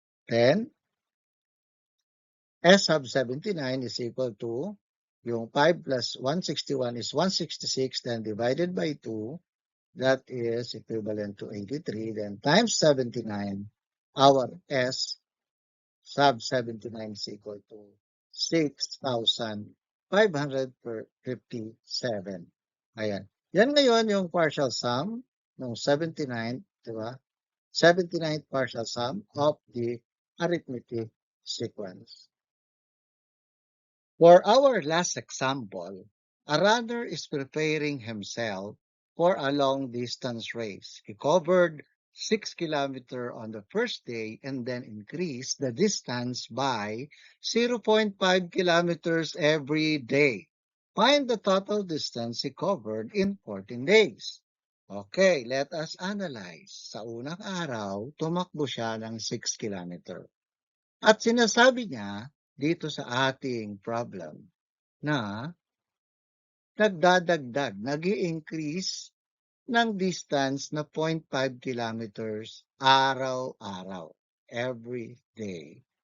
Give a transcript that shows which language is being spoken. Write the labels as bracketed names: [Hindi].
[English] Then, S sub 79 is equal to, [Filipino] yung [English] 5 plus 161 is 166, then divided by 2, that is equivalent to 83, then times 79, our S sub 79 is equal to 6,557. [Filipino] Ayan. Yan ngayon yung [English] partial sum [Filipino] ng 79, di ba? [English] 79th partial sum of the arithmetic sequence. For our last example, A runner is preparing himself for a long-distance race. He covered 6 kilometers on the first day and then increased the distance by 0.5 kilometers every day. Find the total distance he covered in 14 days. Okay, let us analyze. [Filipino] Sa unang araw, tumakbo siya ng 6 kilometers. At sinasabi niya dito sa ating problem na nagdadagdag, nag-i-increase ng distance na 0.5 kilometers araw-araw, [English] every day.